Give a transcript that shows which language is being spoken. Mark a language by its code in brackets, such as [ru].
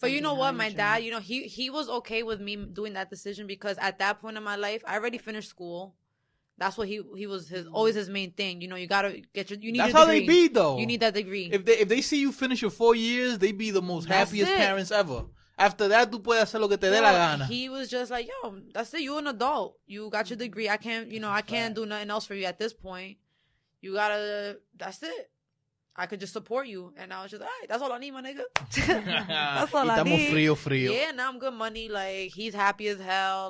[en] But you know what? My dad, you know, he was okay with me doing that decision because at that point in my life, I already finished school. That's what he was always his main thing. You know, you gotta get you need. That's your degree. How they be though. You need that degree. If they see you finish your 4 years, they be the most happiest parents ever. After that, [es] tú puedes hacer lo que te dé la gana. [en] He was just like, yo, that's it. You an adult. You got your degree. I can't do nothing else for you at this point. You gotta. That's it. I could just support you. And I was just, all right, that's all I need, my nigga. That's all I need. [es] Frío. [en] Yeah, now I'm good money. Like, he's happy as hell.